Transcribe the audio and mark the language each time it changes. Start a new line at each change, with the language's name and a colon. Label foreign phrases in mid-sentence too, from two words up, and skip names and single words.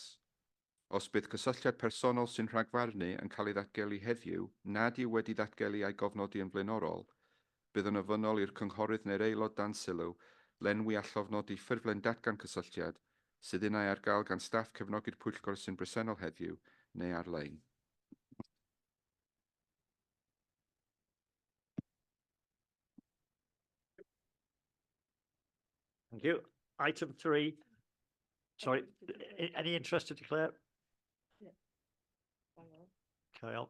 Welsh: Os bydd cysylltiad personol sy'n rhagfarnu yn cael ei ddatgelu heddiw nad yw wedi datgelu a'i gofnodi yn blaenorol, bydd yn ofynnol i'r cynghorydd neu'r aelod dan sylw lenwi a llofnodi ffurflen datgan cysylltiad sydd yna ar gael gan staff cefnogi'r Pwyllgor sy'n bresennol heddiw neu ar-lein.
English: Thank you. Item 3. Sorry, any interest to declare? Yeah. Carry on.